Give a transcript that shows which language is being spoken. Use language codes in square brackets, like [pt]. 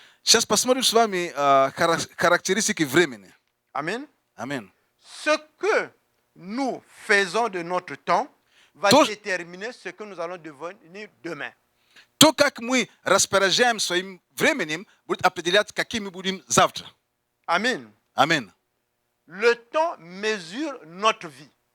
[ru] Сейчас посмотрим с вами характеристики времени. [fr] Amen. [ru] Аминь. [fr] Ce que nous faisons de notre temps va [ru] То- [fr] déterminer ce que nous allons devenir demain. [ru] То, как мы распоряжаем своим временем, будет определять, каким мы будем завтра. [fr] Amen. [ru] Аминь. [fr] Le temps mesure notre vie.